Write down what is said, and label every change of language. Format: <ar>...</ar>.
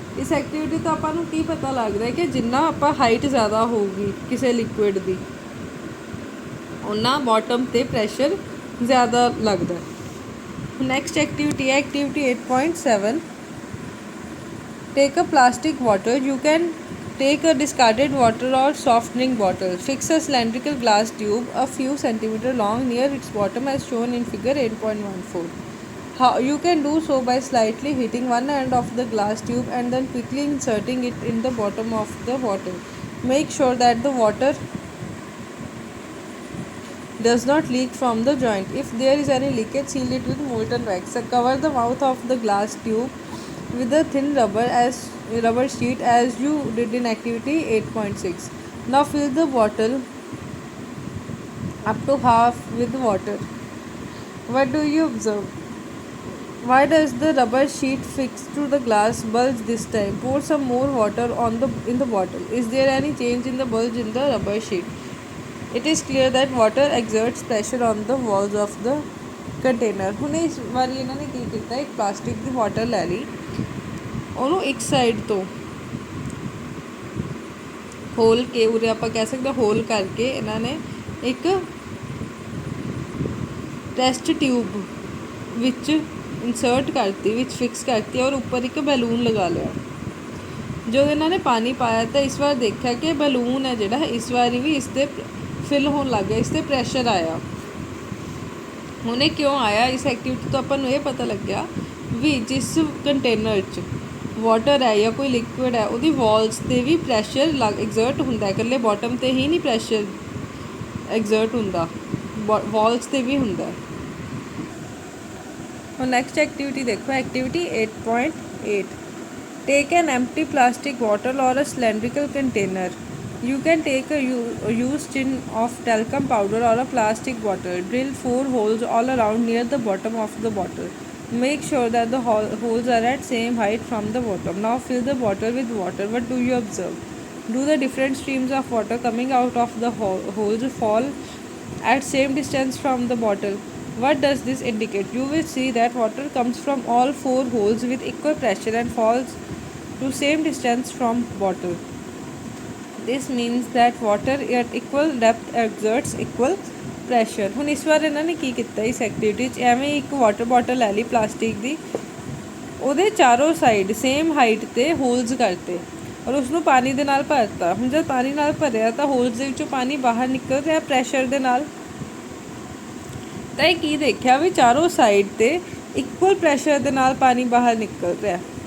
<pa>ਇਸ ਐਕਟੀਵਿਟੀ ਤੋਂ ਆਪਾਂ ਨੂੰ ਕੀ ਪਤਾ ਲੱਗਦਾ ਕਿ ਜਿੰਨਾ ਆਪਾਂ ਹਾਈਟ ਜ਼ਿਆਦਾ ਹੋਊਗੀ ਕਿਸੇ ਲਿਕੁਇਡ ਦੀ ਉਹਨਾਂ ਬੋਟਮ 'ਤੇ ਪ੍ਰੈਸ਼ਰ ਜ਼ਿਆਦਾ ਲੱਗਦਾ।</pa> <en>Next activity ਹੈ activity 8.7 Take a plastic bottle. You can take a discarded water or softening bottle. Fix a cylindrical glass tube a few centimeters long near its bottom as shown in figure 8.14. How you can do so by slightly heating one end of the glass tube and then quickly inserting it in the bottom of the bottle. Make sure that the water does not leak from the joint. If there is any leakage, seal it with molten wax. Cover the mouth of the glass tube with a thin rubber sheet as you did in activity 8.6. Now fill the bottle up to half with water. What do you observe? Why does the rubber sheet fixed to the glass bulge this time? Pour some more water in the bottle. Is there any change in the bulge in the rubber sheet? It is clear that water exerts pressure on the walls of the container.</en> <pa>ਹੁਣ ਇਸ ਵਾਰੀ ਇਹਨਾਂ ਨੇ ਕੀ ਕੀਤਾ, ਇੱਕ plastic ਦੀ bottle ਲੈ ਲਈ, ਉਹਨੂੰ ਇੱਕ ਸਾਈਡ ਤੋਂ ਹੋਲ ਕੇ ਉਰੇ ਆਪਾਂ ਕਹਿ ਸਕਦੇ ਹੋਲ ਕਰਕੇ ਇਹਨਾਂ ਨੇ ਇੱਕ ਟੈਸਟ ਟਿਊਬ ਵਿੱਚ ਇੰਸਰਟ ਕਰਤੀ, ਵਿੱਚ ਫਿਕਸ ਕਰਤੀ ਔਰ ਉੱਪਰ ਇੱਕ ਬੈਲੂਨ ਲਗਾ ਲਿਆ। ਜਦੋਂ ਇਹਨਾਂ ਨੇ ਪਾਣੀ ਪਾਇਆ ਤਾਂ ਇਸ ਵਾਰ ਦੇਖਿਆ ਕਿ ਬੈਲੂਨ ਹੈ ਜਿਹੜਾ ਇਸ ਵਾਰੀ ਵੀ ਇਸ 'ਤੇ ਫਿਲ ਹੋਣ ਲੱਗ ਗਿਆ, ਇਸ 'ਤੇ ਪ੍ਰੈਸ਼ਰ ਆਇਆ। ਹੁਣ ਇਹ ਕਿਉਂ ਆਇਆ, ਇਸ ਐਕਟੀਵਿਟੀ ਤੋਂ ਆਪਾਂ ਨੂੰ ਇਹ ਪਤਾ ਲੱਗਿਆ ਵੀ ਜਿਸ ਕੰਟੇਨਰ 'ਚ ਵਾਟਰ ਹੈ ਜਾਂ ਕੋਈ ਲਿਕੁਇਡ ਹੈ ਉਹਦੀ ਵਾਲਸ 'ਤੇ ਵੀ ਪ੍ਰੈਸ਼ਰ ਐਗਜ਼ਰਟ ਹੁੰਦਾ, ਇਕੱਲੇ ਬੋਟਮ 'ਤੇ ਹੀ ਨਹੀਂ ਪ੍ਰੈਸ਼ਰ ਐਗਜ਼ਰਟ ਹੁੰਦਾ, ਵਾਲਸ 'ਤੇ ਵੀ ਹੁੰਦਾ। ਹੁਣ</pa> <en>next activity</en> <pa>ਦੇਖੋ</pa> <en>Activity 8.8 Take an empty plastic bottle or a cylindrical container. You can take a used tin of talcum powder or a plastic bottle. Drill 4 holes all around near the bottom of the bottle. Make sure that the holes are at same height from the bottom. Now fill the bottle with water. What do you observe? Do the different streams of water coming out of the holes fall at same distance from the bottle? What does this indicate? You will see that water comes from all 4 holes with equal pressure and falls to same distance from bottle. This means that water at equal depth exerts equal pressure.</en> <pa>ਹੁਣ ਇਸ ਵਾਰ ਇਹਨਾਂ ਨੇ ਕੀ ਕੀਤਾ ਇਸ activity 'ਚ, ਐਵੇਂ ਇੱਕ water bottle ਲੈ ਲਈ ਪਲਾਸਟਿਕ ਦੀ, ਉਹਦੇ ਚਾਰੋਂ ਸਾਈਡ ਸੇਮ ਹਾਈਟ 'ਤੇ ਹੋਲਸ ਕਰਤੇ ਔਰ ਉਸਨੂੰ ਪਾਣੀ ਦੇ ਨਾਲ ਭਰਤਾ। ਹੁਣ ਜਦ ਪਾਣੀ ਨਾਲ ਭਰਿਆ ਤਾਂ ਹੋਲਸ ਦੇ ਵਿੱਚੋਂ ਪਾਣੀ ਬਾਹਰ ਨਿਕਲ ਰਿਹਾ ਪ੍ਰੈਸ਼ਰ ਦੇ ਨਾਲ, ਤਾਂ ਇਹ ਕੀ ਦੇਖਿਆ ਵੀ ਚਾਰੋਂ ਸਾਈਡ 'ਤੇ ਇਕੁਅਲ ਪ੍ਰੈਸ਼ਰ ਦੇ ਨਾਲ ਪਾਣੀ ਬਾਹਰ ਨਿਕਲ ਰਿਹਾ।</pa>